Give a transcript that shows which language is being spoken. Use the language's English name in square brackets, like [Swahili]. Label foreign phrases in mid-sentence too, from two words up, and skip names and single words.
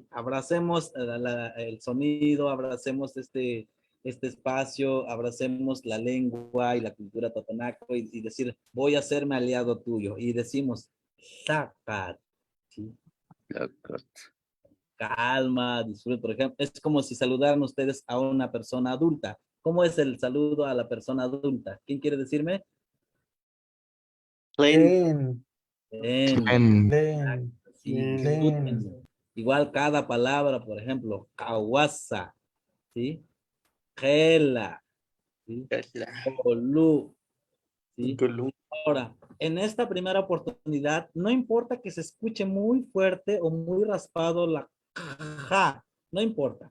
[Spanish] Abracemos el sonido, abracemos este espacio, abracemos la lengua y la cultura totonaco y decir, voy a hacerme aliado tuyo. Y decimos, sacat, ¿sí? Calma, disfrute. Por ejemplo, es como si saludaran ustedes a una persona adulta. ¿Cómo es el saludo a la persona adulta? ¿Quién quiere decirme? Len. Len. Len. Sí, Len. disfrútenlo. Igual cada palabra, por ejemplo, kawasa, ¿sí? Gela, ¿sí? Olu, ¿sí? Ahora, en esta primera oportunidad, no importa que se escuche muy fuerte o muy raspado la ja, no importa.